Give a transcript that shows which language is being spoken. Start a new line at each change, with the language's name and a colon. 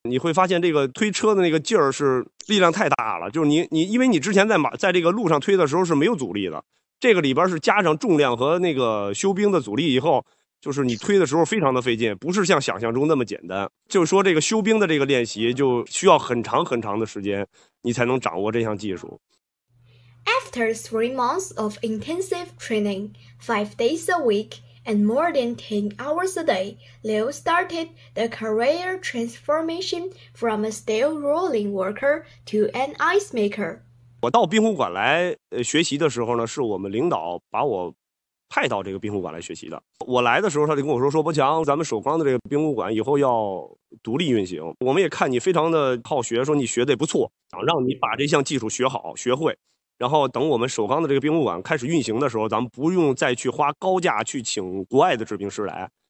Chinese: 你会发现这个推车的那个劲儿是力量太大了，就是你因为你之前在这个路上推的时候是没有阻力的，这个里边是加上重量和那个修冰的阻力以后，就是你推的时候非常的费劲，不是像想象中那么简单。就是说这个修冰的这个练习就需要很长很长的时间，你才能掌握这项技术。
English: After 3 months of intensive training, 5 days a week, and more than 10 hours a day, Liu started the career transformation from a steel rolling worker to an ice maker.
Chinese: 我到冰壶馆来学习的时候呢，是我们领导把我派到这个冰壶馆来学习的。我来的时候他就跟我说，说伯强，咱们首钢的这个冰壶馆以后要独立运行，我们也看你非常的好学，说你学的也不错，想让你把这项技术学好学会，然后等我们首钢的这个冰壶馆开始运行的时候，咱们不用再去花高价去请国外的制冰师来。